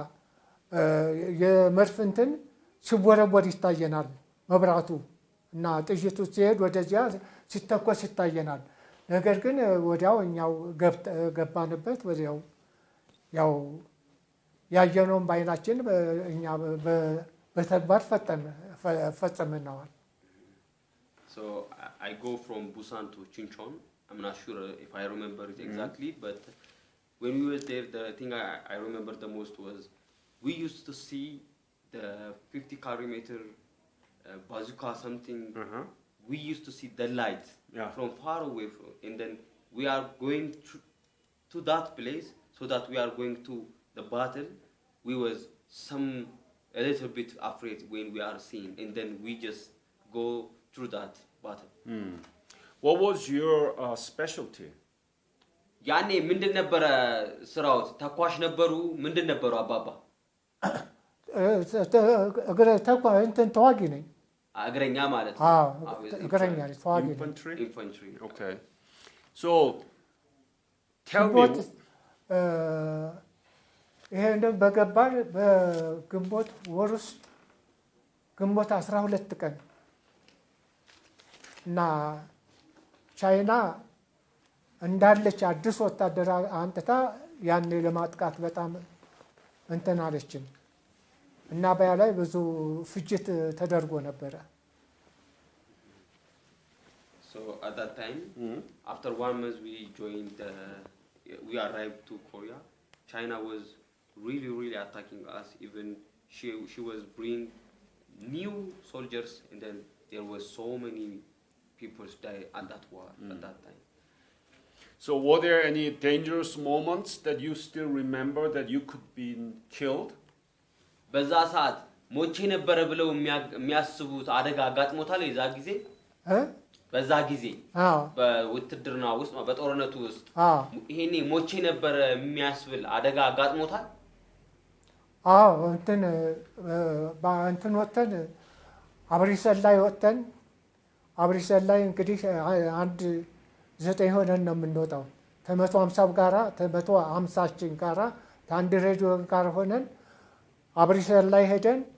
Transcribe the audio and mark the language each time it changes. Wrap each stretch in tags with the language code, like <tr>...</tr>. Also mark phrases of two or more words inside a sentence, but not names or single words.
<am>የመርፍንትን ሲወረወር ይታየናል መብራቱ እና ጥይቱ ሲሄድ ወደዚያ ሲተኮስ ይታየናል ነገር ግን ወዲያው እኛው ገባንበት ወዲያው ያው ያየነውን ባይናችን እኛ በተግባር ፈጸምናል</am> <en>So I go from Busan to Chuncheon I'm not sure if I remember it exactly but when we were there the thing I remember the most was we used to see the 50 kilometer bazooka something we used to see the light from far away and then we are going to that place so that we are going to the battle we was a little bit afraid when we are seeing and then we just go through that battle What was your specialty?</en> <am>ያኔ ምንድን ነበር ስራው ተኳሽ ነበሩ ምንድን ነበሩ አባባ እንትን ተዋጊ ነኝ እግረኛ ማለት ነው እግረኛ ነኝ ተዋጊ infantry</am> <en>Okay so tell me</en> <am>ይሄ እንደም በገባን በግንቦት ወር ውስጥ ግንቦት 12 ቀን እና ቻይና እንዳለች አዲስ ወታደር አንጥታ ያን ለማጥቃት በጣም እንትን አለችን እና በያ ላይ ብዙ ፍጅት ተደርጎ ነበር</am> <en>So at that time after 1 month we arrived to Korea China was really attacking us even she was bringing new soldiers and then there was so many people die at that war at that time So were there any dangerous moments that you still remember that you could be killed?</en> <am>በዛ ሰዓት ሞቼ ነበር ብለው የሚያስቡት አደጋ አጋጥሞታል የዛ ጊዜ በዛ ጊዜ በውትድርና ውስጥ በጦርነቱ ውስጥ ይሄኔ ሞቼ ነበር የሚያስብል አደጋ አጋጥሞታል እንትን ወተን አብሪሰል ላይ እንግዲህ አንድ 9 ሆነን ነው የምንወጣው ከ150 ጋራ ከ150ችን ጋራ ከአንድ ሬዲዮ ጋር ሆነን አብሪሰል ላይ ሄደን</am>